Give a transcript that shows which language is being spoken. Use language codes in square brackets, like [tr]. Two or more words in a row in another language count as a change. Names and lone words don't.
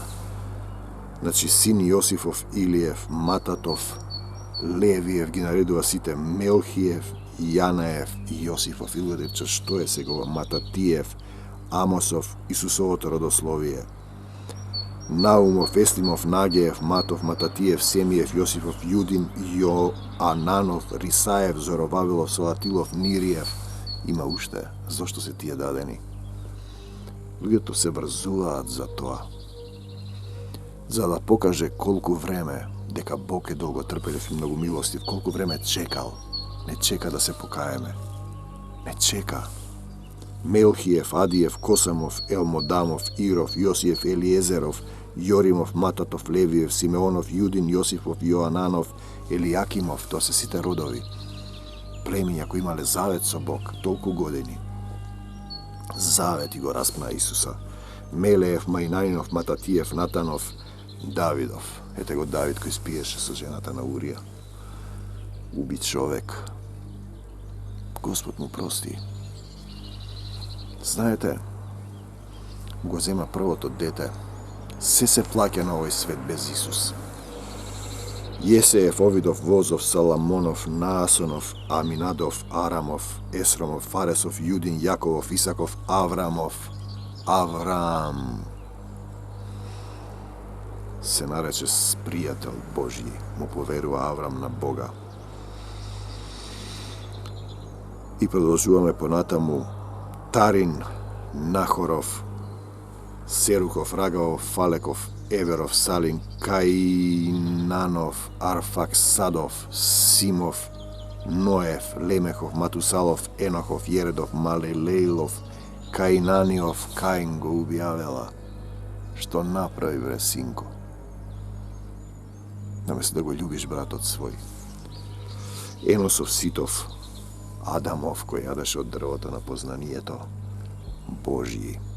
[mk] Значи, син Јосифов, Илиев, Мататов, Левиев, ги наредува сите, Мелхиев, Јанаев и Јосифов. И луѓето рече, што е сега Мататиев, Амосов, Исусовото родословие. Наумов, Еслимов, Нагеев, Матов, Мататиев, Семиев, Јосифов, Јудин, Јоананов, Рисаев, Зоровавилов, Салатилов, Нириев. Има уште. Зошто се тие дадени? Луѓето се врзуваат за тоа, за да покаже колку време, дека Бог е долго трпелив и многу милостив, колку време чекал. Не чека да се покаеме. Не чека. Мелхиев, Адиев, Косамов, Елмодамов, Иров, Јосиев, Елиезеров, Јоримов, Мататов, Левиев, Симеонов, Јудин, Јосифов, Јоананов, Елијакимов, тоа се сите родови. Племиња кои имале завет со Бог толку години. Завет и го распна Исуса. Мелеев, Мајнаинов, Мататиев, Натанов, Давидов. Ете го Давид кој спиеше со жената на Урија. Убит човек. Господ му прости. Знаете, го зема првото дете. Се плаќа на овој свет без Исус. Јесеев, Овидов, Возов, Саламонов, Наасонов, Аминадов, Арамов, Есромов, Фаресов, Јудин, Јаковов, Исаков, Аврамов. Аврам се нарече пријател Божји, му поверува Аврам на Бога. И продолжуваме понатаму. Тарин, Нахоров, Серухов, Рагавов, Фалеков, Еверов, Салин, Каинанов, Арфаксадов, Симов, Ноев, Лемехов, Матусалов, Енохов, Јередов, Малелейлов, Каинаниов. Каин го уби Авела. Што направи, бре, синко? Наместо да го љубиш братот свој. Еносов, Ситов, Адамов, кој јадеше од дрвото на познанието Божји.